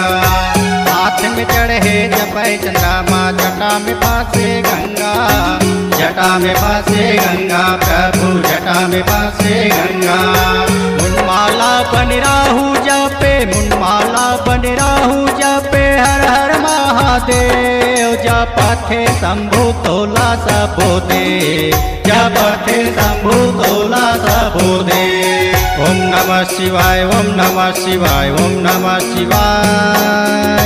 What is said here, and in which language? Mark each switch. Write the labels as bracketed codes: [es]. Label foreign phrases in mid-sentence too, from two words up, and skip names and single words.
[hne] हाथ में चढ़े जपय चंद्रमा, जटा में फांसे गंगा, जटा में फांसे गंगा, प्रभु जटा में फांसे गंगा। मुनमाला बन राहु जपे, मुनमाला बन राहु जपे, हर हर महादेव। जपथे शंभु तोला सबो देव, जपथे शंभु तोला सबो देव। [sa] ओम नमः शिवाय, ओम नमः शिवाय, ओम नमः शिवाय।